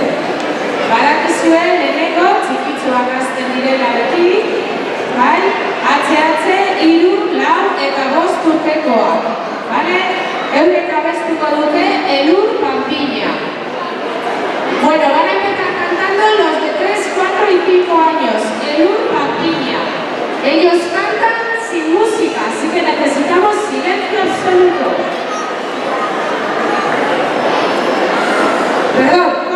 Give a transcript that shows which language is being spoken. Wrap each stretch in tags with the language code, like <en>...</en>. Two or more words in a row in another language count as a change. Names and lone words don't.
<eu>Badakizue lehenengo txikitsuak hasten direla beti, bai, HH 3, 4 eta 5 urtekoak. Bale? Eurek abestuko dute Elur Pampiña. Bueno,</eu> <es>van a empezar cantando los de 3, 4 y 5 años. Elur Pampiña. Ellos cantan sin música, así que necesitamos silencio absoluto. Perdón.</es>